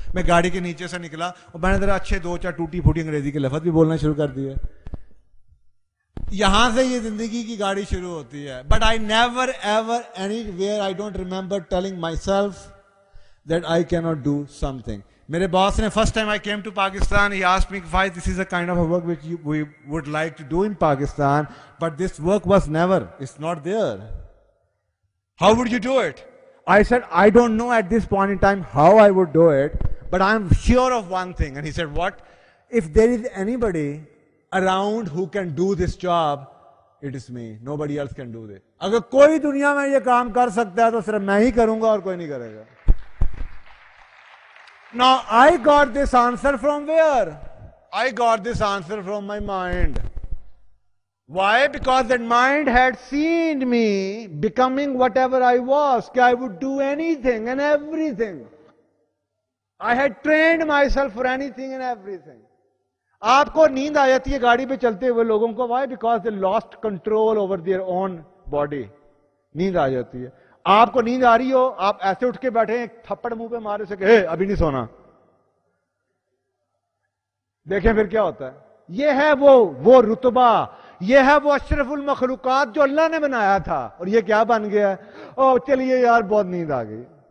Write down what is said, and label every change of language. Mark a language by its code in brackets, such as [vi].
[ur] میں گاڑی کے نیچے سے نکلا اور میں نے ذرا اچھے 2-4 ٹوٹی پھوٹی انگریزی کے لفظ بھی بولنا شروع کر دیے. یہاں سے یہ زندگی کی گاڑی شروع ہوتی ہے. [en] But I never ever anywhere I don't remember telling myself that I cannot do something. [ur] میرے باس نے [en] first time I came to Pakistan, he asked me why this is a kind of a work which we would like to do in Pakistan, but this work was never, it's not there. How would you do it? I said, I don't know at this point in time how I would do it, but I am sure of one thing. And he said, what? If there is anybody around who can do this job, it is me. Nobody else can do this. [ur] اگر کوئی دنیا میں یہ کام کر سکتا ہے تو صرف میں ہی کروں گا اور کوئی نہیں کرے گا. [en] Now I got this answer from where? I got this answer from my mind. Why? Because that mind had seen me becoming whatever I was. That I would do anything and everything. I had trained myself for anything and everything. [ur] آپ کو نیند آ جاتی ہے گاڑی پہ چلتے ہوئے لوگوں کو. [en] Why? Because they lost control over their own body. [ur] نیند آ جاتی ہے. آپ کو نیند آ رہی ہو, آپ ایسے اٹھ کے بیٹھے, ایک تھپڑ منہ پہ مارے سے کہ ابھی نہیں سونا. دیکھیں پھر کیا ہوتا ہے. یہ ہے وہ رتبہ, یہ ہے وہ اشرف المخلوقات جو اللہ نے بنایا تھا, اور یہ کیا بن گیا ہے, او چلیے یار بہت نیند آ گئی.